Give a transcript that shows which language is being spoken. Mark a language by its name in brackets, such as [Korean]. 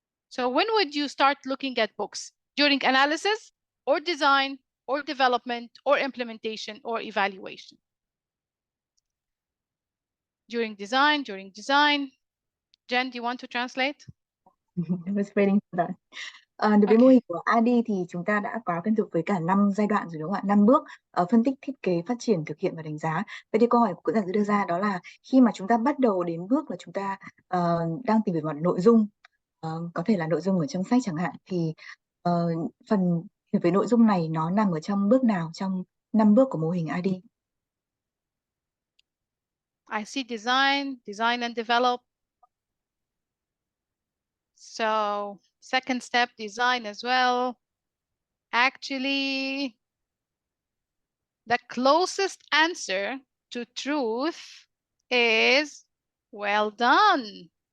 [English] So when would you start looking at books? During analysis or design or development or implementation or evaluation? During design. Jen, do you want to translate? I was waiting for that. [Vietnamese] Đối với mô hình của ADDIE thì chúng ta đã có quen thuộc với cả 5 giai đoạn rồi đúng không ạ? 5 bước phân tích, thiết kế, phát triển, thực hiện và đánh giá. Vậy thì câu hỏi của giảng sư đưa ra đó là khi mà chúng ta bắt đầu đến bước là chúng ta đang tìm về mặt nội dung, có thể là nội dung ở trong sách chẳng hạn, thì phần hiểu về nội dung này nó nằm ở trong bước nào trong 5 bước của mô hình ADDIE? [English] I see design and develop. So second step, design as well. Actually, the closest answer to truth is well done.